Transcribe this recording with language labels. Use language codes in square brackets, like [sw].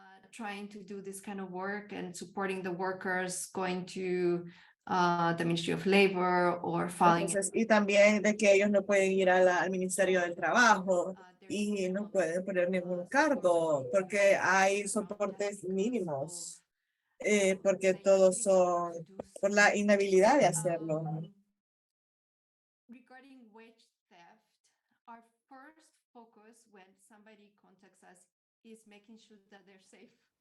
[en] Trying to do this kind of work and supporting the workers, going to the Ministry of Labor or filing. [es] Entonces, y también de que ellos no pueden ir al Ministerio del Trabajo y no pueden poner ningún cargo porque hay soportes mínimos, porque todos son por la inhabilidad de hacerlo. [en] Regarding wage theft, our first focus when somebody contacts us is making sure that they're safe.